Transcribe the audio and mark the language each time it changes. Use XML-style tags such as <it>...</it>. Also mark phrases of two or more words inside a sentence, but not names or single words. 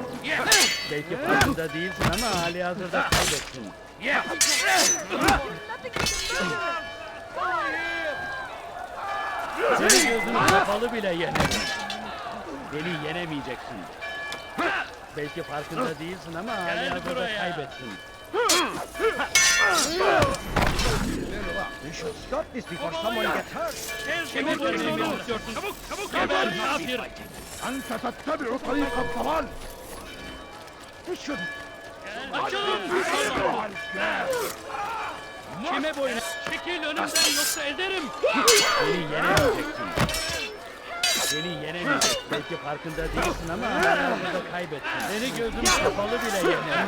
<tr>Belki farkında değilsin ama halihazırda kaybettin. Seni gözün kapalı bile yenerim. Beni yenemeyeceksin. Belki farkında değilsin ama halihazırda kaybettin.</tr> <en>We should stop this before someone gets hurt.</en> <tr>Kime boyun eğmek istiyorsun? Geber kafir!</tr> <ar>أنت تتبع طريق الضلال.</ar> <tr>Açılın! Kime boyun? Çekil önümden yoksa ederim! Beni yenemeyeceksin. Beni yenemeyeceksin. Belki farkında değilsin ama halihazırda kaybettin. Seni gözüm kapalı bile yenerim.</tr>